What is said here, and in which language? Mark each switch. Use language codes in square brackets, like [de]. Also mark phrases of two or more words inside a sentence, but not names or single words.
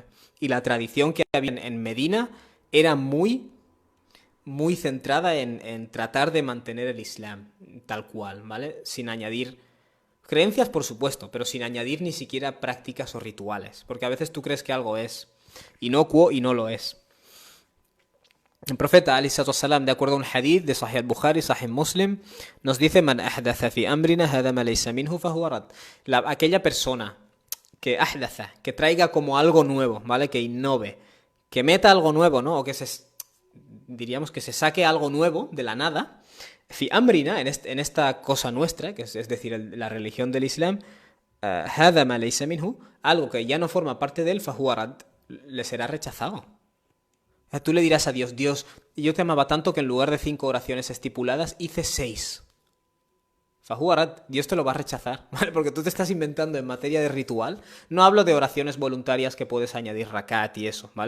[es] Y la tradición que había en Medina era muy, muy centrada en tratar de mantener el Islam tal cual, ¿vale? Sin añadir creencias, por supuesto, pero sin añadir ni siquiera prácticas o rituales. Porque a veces tú crees que algo es inocuo y no lo es. El profeta [ar] عليه الصلاة والسلام, [es] de acuerdo a un hadith de Sahih al-Bukhari, Sahih Muslim, nos dice: [ar] من أحدث في أمرنا هذا ما ليس منه فهو رد. [es] Aquella persona que ahdatha, que traiga como algo nuevo, ¿vale? Que innove, que meta algo nuevo, ¿no? O que diríamos que se saque algo nuevo de la nada. [ar] في أمرنا, [es] en esta cosa nuestra, que es decir, la religión del Islam, [ar] هذا ما ليس منه, [es] algo que ya no forma parte de él, [ar] فهو رد, [es] le será rechazado. Tú le dirás a Dios, Dios, yo te amaba tanto que en lugar de 5 oraciones estipuladas hice 6. Fahuarat, Dios te lo va a rechazar, ¿vale? Porque tú te estás inventando en materia de ritual. No hablo de oraciones voluntarias que puedes añadir rakat y eso, ¿vale?